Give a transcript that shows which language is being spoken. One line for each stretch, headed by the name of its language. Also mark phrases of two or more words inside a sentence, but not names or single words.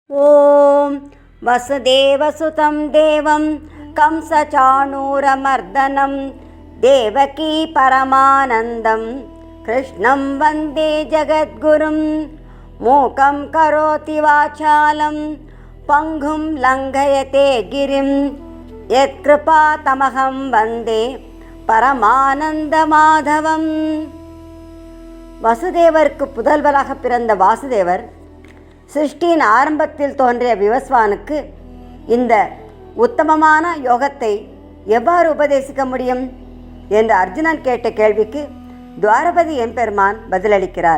Sanskrit: ॐ वसुदेवसुतं देवं कंसचाणूरमर्दनं देवकी परमानन्दं कृष्णं वन्दे जगद्गुरुं मूकं करोति वाचालं पङ्गुं लङ्घयते गिरिं यत्कृपातमहं वन्दे பரமானந்தமாதவம்.
Tamil: வசுதேவருக்கு புதல்வராக பிறந்த வாசுதேவர் சிருஷ்டியின் ஆரம்பத்தில் தோன்றிய விவஸ்வானுக்கு இந்த உத்தமமான யோகத்தை எவ்வாறு உபதேசிக்க முடியும் என்று அர்ஜுனன் கேட்ட கேள்விக்கு துவாரபதி எம்பெருமான் பதிலளிக்கிறார்.